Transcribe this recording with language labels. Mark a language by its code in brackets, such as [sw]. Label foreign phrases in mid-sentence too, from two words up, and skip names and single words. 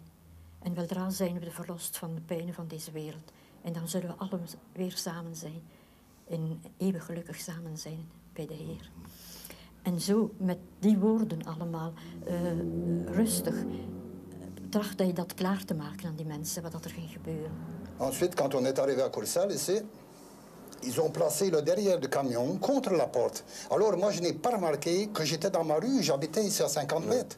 [nl] En weldra zijn we verlost van de pijnen van deze wereld. En dan zullen we allen weer samen zijn. En eeuwig gelukkig samen zijn bij de Heer. En zo, met die woorden allemaal, rustig, tracht je dat klaar te maken aan die mensen, wat er ging gebeuren. [fr] Ensuite, quand on est arrivé à Courcelles, ici, ils ont placé le derrière du camion contre la porte. Alors moi, je n'ai pas remarqué que j'étais dans ma rue, j'habitais ici à 50 mètres.